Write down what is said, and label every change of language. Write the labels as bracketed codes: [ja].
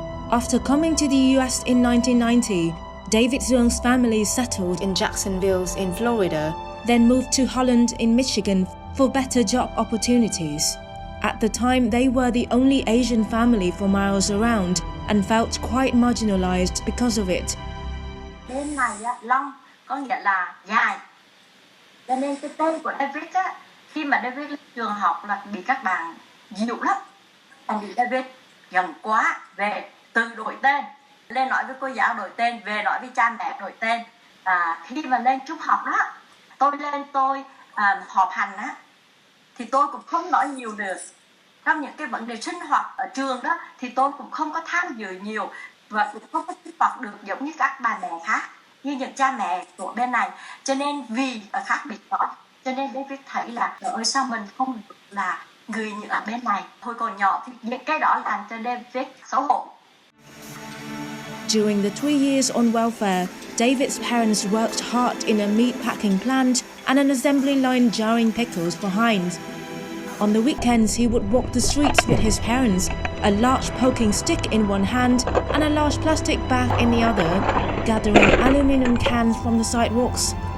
[en] After coming to the US in 1990, David Zung's family settled in Jacksonville in Florida, then moved to Holland in Michigan for better job opportunities. At the time, they were the only Asian family for miles around and felt quite marginalized because of it. [vi] Tên này long có nghĩa là dài. Cho nên cái tên của David á, khi mà David lên trường học là bị các bạn dịu lắm. Anh bị David gần quá, về tự đổi tên. Lên nói với cô giáo đổi tên, về nói với cha mẹ đổi tên. Khi mà lên trung học đó, tôi họp hành á, thì tôi cũng không nói nhiều được. Trong những cái vấn đề sinh hoạt ở trường đó, thì tôi cũng không có tham dự nhiều và cũng không có sinh hoạt được giống như các bà mẹ khác, như những cha mẹ của bên này. Cho nên vì khác biệt đó, cho nên David thấy là ở sao mình không được là người như ở bên này. Hồi còn nhỏ thì những cái đó làm cho David xấu hổ. [en] During the 3 years on welfare, David's parents worked hard in a meat packing plant and an assembly line jarring pickles for Heinz. On the weekends, he would walk the streets with his parents, a large poking stick in one hand and a large plastic bag in the other, gathering aluminum cans from the sidewalks.